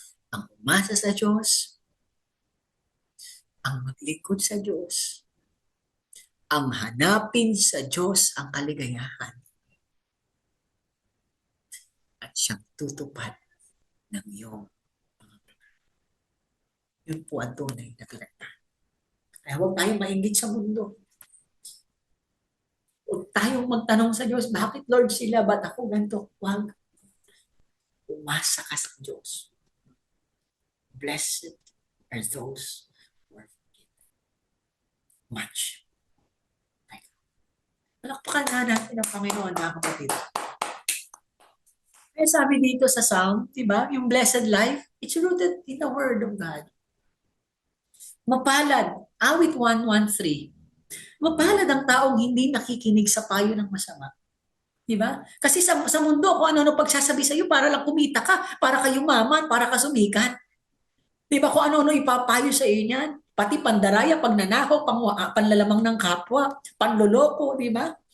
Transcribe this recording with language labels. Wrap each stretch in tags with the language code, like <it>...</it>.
<tl>Ang umasa sa Diyos, ang maglingkod sa Diyos, ang hanapin sa Diyos ang kaligayahan at siyang tutupad ng iyong mga pangarap. Yun po ang tunay na pinagpala. Kaya huwag tayong mainggit sa mundo. Huwag tayong magtanong sa Diyos, bakit Lord sila, ba't ako ganito? Huwag. Umasa ka sa Diyos.</tl> <en>Blessed are those who are forgiven. Much.</en> <tl>Palakpakan nga natin ang Panginoon, mga kapatid. Kaya sabi dito sa</tl> <en>Psalm,</en> <tl>diba, yung</tl> <en>blessed life, it's rooted in the Word of God.</en> <tl>Mapalad, awit 1:13. Mapalad ang taong hindi nakikinig sa payo ng masama. Diba? Kasi sa mundo, kung ano-ano pagsasabi sa iyo, para lang kumita ka, para ka yumaman, para ka sumikat. Diba? Kung ano-ano ipapayo sa iyo niyan. Pati pandaraya, pagnanakaw, panlalamang ng kapwa, panloloko, di ba?</tl>